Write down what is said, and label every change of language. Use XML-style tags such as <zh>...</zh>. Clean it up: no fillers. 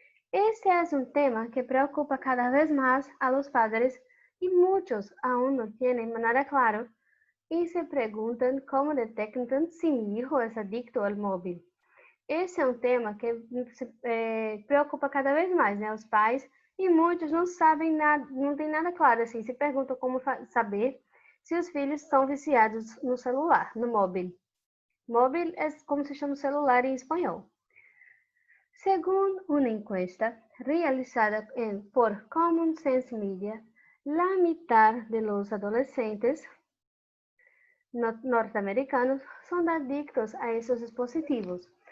<es>Este es un tema que preocupa cada vez más a los padres y muchos aún no tienen nada claro y se preguntan cómo detectan si mi hijo es adicto al móvil.</es> <pt>Esse é um tema que preocupa cada vez mais, né, os pais, e muitos não sabem nada, não tem nada claro, assim, se perguntam como saber se os filhos estão viciados no celular, no móvel. Móvel é como se chama o celular em espanhol.</pt> <es>Según una encuesta realizada por Common Sense Media, la mitad de los adolescentes norte-americanos son adictos a esses dispositivos.</es>